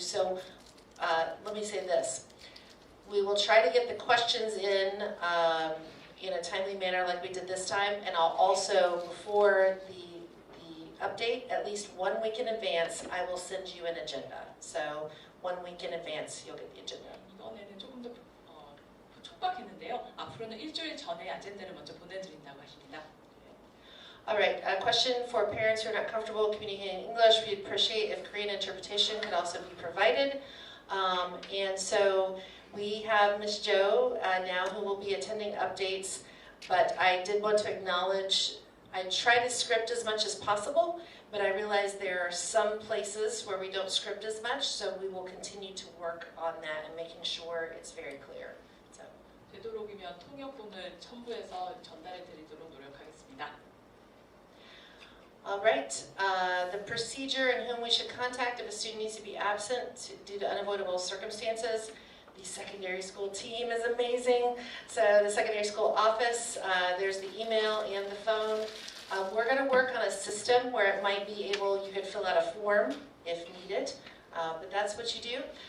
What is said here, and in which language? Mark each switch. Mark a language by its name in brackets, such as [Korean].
[English] So let me say this. We will try to get the questions in a timely manner like we did this time, and I'll also, before the update, at least 1 week in advance, I will send you an agenda. So 1 week in advance, you'll get the agenda. [Korean] 이번에는 조금 더 촉박했는데요. 앞으로는 일주일 전에 아젠다를 먼저 보내드린다고 하십니다. [English] All right, a question for parents who are not comfortable communicating in English. We'd appreciate if Korean interpretation could also be provided. And so we have Ms. Jo now who will be attending updates, but I did want to acknowledge, I try to script as much as possible, but I realize there are some places where we don't script as much, so we will continue to work on that and making sure it's very clear. So. [Korean] 되도록이면 통역본을 첨부해서 전달해 드리도록 노력하겠습니다. [English] All right, the procedure and whom we should contact if a student needs to be absent due to unavoidable circumstances. The secondary school team is amazing. So the secondary school office, there's the email and the phone. We're going to work on a system where it might be able, you could fill out a form if needed, but that's what you do.